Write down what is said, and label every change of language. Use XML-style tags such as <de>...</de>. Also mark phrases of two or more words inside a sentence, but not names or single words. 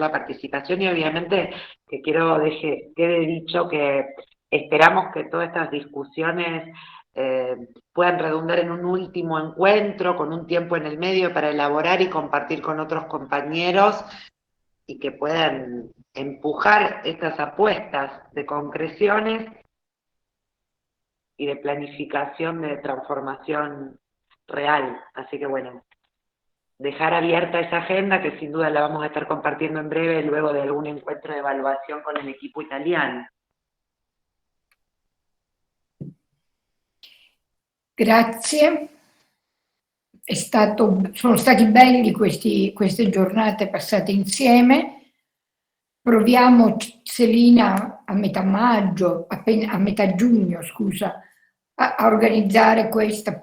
<es>la participación y obviamente que quede dicho que esperamos que todas estas discusiones puedan redundar en un último encuentro con un tiempo en el medio para elaborar y compartir con otros compañeros y que puedan empujar estas apuestas de concreciones y de planificación de transformación real. Así que bueno, dejar abierta esa agenda que sin duda la vamos a estar compartiendo en breve luego de algún encuentro de evaluación con el equipo italiano.</es> <it>Grazie. Sono stati belli queste giornate passate insieme. Proviamo, Selina, a metà maggio, a metà giugno, scusa, a organizzare questa più</it>